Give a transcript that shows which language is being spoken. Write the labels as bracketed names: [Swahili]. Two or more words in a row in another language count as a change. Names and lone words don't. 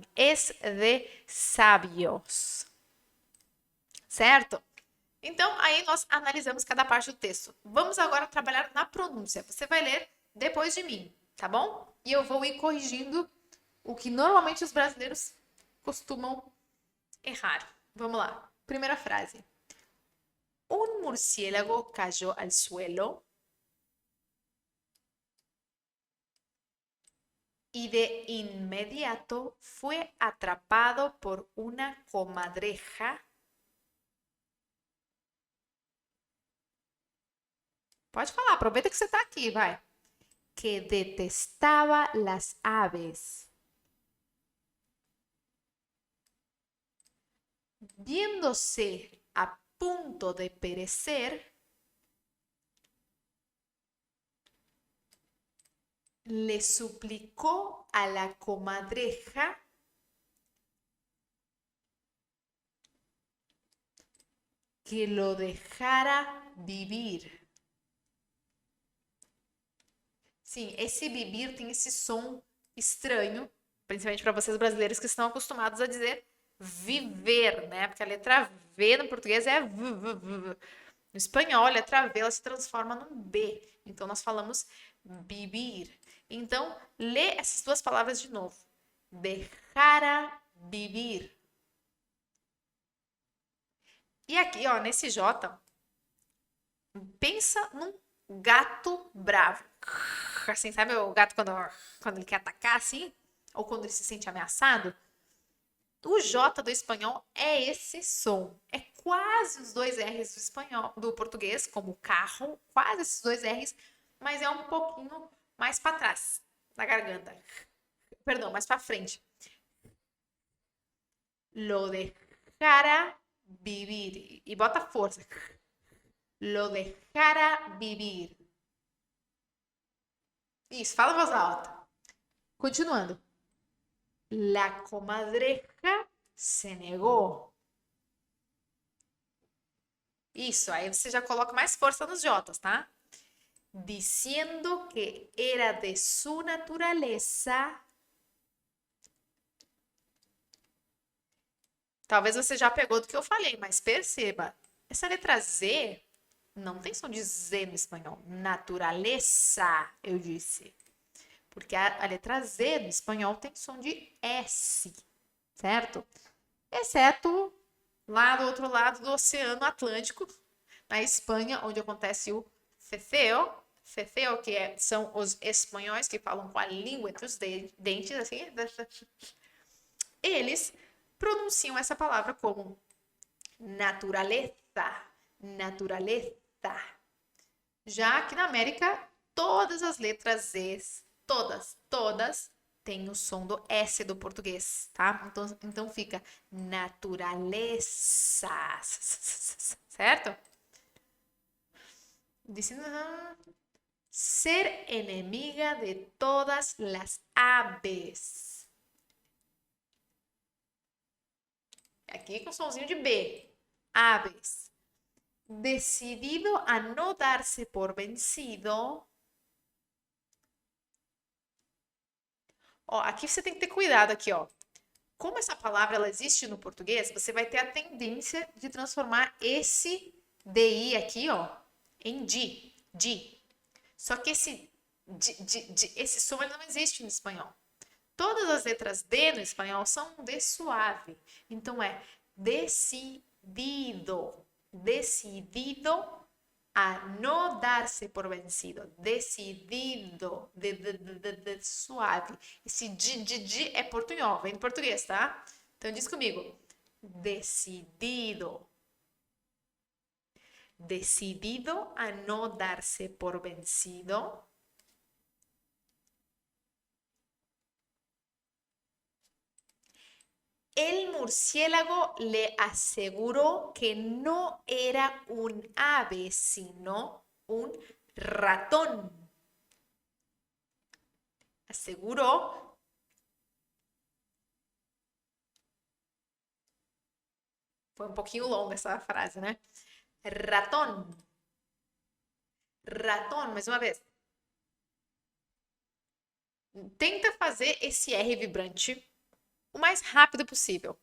[Spanish] Es de sábios. Certo? [Portuguese] Então, aí nós analisamos cada parte do texto. Vamos agora trabalhar na pronúncia. Você vai ler depois de mim, tá bom? E eu vou ir corrigindo o que normalmente os brasileiros costumam errar. Vamos lá. Primeira frase. [Spanish] Un murciélago cayó al suelo y de inmediato fue atrapado por una comadreja. [Portuguese] Pode falar, aproveita que você está aqui, vai. [Spanish] Que detestaba las aves. Viéndose a punto de perecer, le suplicó a la comadreja que lo dejara vivir. [Portuguese] Sim, esse vivir tem esse som estranho, principalmente para vocês brasileiros que estão acostumados a dizer viver, né? Porque a letra V no português é v, v, v. No espanhol, a letra V ela se transforma num B. Então, nós falamos vivir. Então, lê essas 2 palavras de novo. [Spanish] Dejara vivir. [Portuguese] E aqui, ó, nesse J, pensa num gato bravo. Assim, sabe o gato quando ele quer atacar, assim? Ou quando ele se sente ameaçado? O J do espanhol é esse som. É quase os 2 R's do espanhol, do português, como carro, quase esses 2 R's, mas é um pouquinho mais para trás da garganta. Perdão, mais para frente. [Spanish] Lo dejara vivir. [Portuguese] E bota força. [Spanish] Lo dejara vivir. [Portuguese] Isso, fala em voz alta. Continuando. [Spanish] La comadreja se negó. [Portuguese] Isso, aí você já coloca mais força nos J's, tá? [Spanish] Diciendo que era de su naturaleza. [Portuguese] Talvez você já pegou do que eu falei, mas perceba. Essa letra Z, Não tem som de Z no espanhol. Naturaleza, eu disse. Porque a letra Z no espanhol tem som de S, certo? Exceto lá do outro lado do Oceano Atlântico, na Espanha, onde acontece o ceceo. Ceceo, são os espanhóis que falam com a língua entre os dentes, assim. Eles pronunciam essa palavra como [Spanish] naturaleza, naturaleza. [Portuguese] Já que na América, todas as letras Z, todas têm o som do S do português, tá? Então fica naturaleza, certo? [Spanish] Diciendo ser enemiga de todas las aves. [Portuguese] Aqui com somzinho de B. [Spanish] Aves. Decidido a no darse por vencido. [Portuguese] Ó, aqui você tem que ter cuidado aqui, ó. Como essa palavra ela existe no português, você vai ter a tendência de transformar esse DI aqui, ó, em di. Só que esse som ele não existe no espanhol. Todas as letras D no espanhol são um D suave. Então é decidido. [Spanish] Decidido a no darse por vencido. [Portuguese] Decidido. De suave. Esse di é portunhol. Vem do português, tá? Então diz comigo. [Spanish] Decidido. Decidido a no darse por vencido. El murciélago le aseguró que no era un ave, sino un ratón. Aseguró. [Portuguese] Foi um pouquinho longa essa frase, né? [Spanish] Ratón. Ratón, [Portuguese] mais uma vez. Tenta fazer esse R vibrante o mais rápido possível.